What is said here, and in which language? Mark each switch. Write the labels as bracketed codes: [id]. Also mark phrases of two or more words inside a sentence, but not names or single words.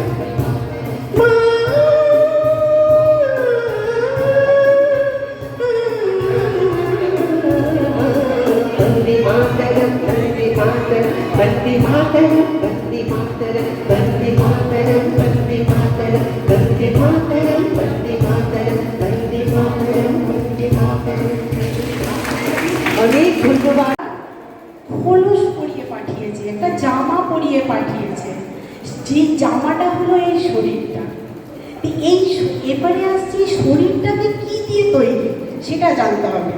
[sa] वन्दे मातरं वन्दे मातरं वन्दे मातरं वन्दे मातरं वन्दे मातरं वन्दे मातरं वन्दे मातरं वन्दे मातरं वन्दे मातरं वन्दे मातरं [bn] অনেক ধন্যবাদ। খোলস পরিয়ে পাঠিয়েছে, একটা জামা পরিয়ে পাঠিয়েছে, যে জামাটা হলো এই শরীরটা। এই এবারে আসছি শরীরটাকে কি দিয়ে তৈরি সেটা জানতে হবে।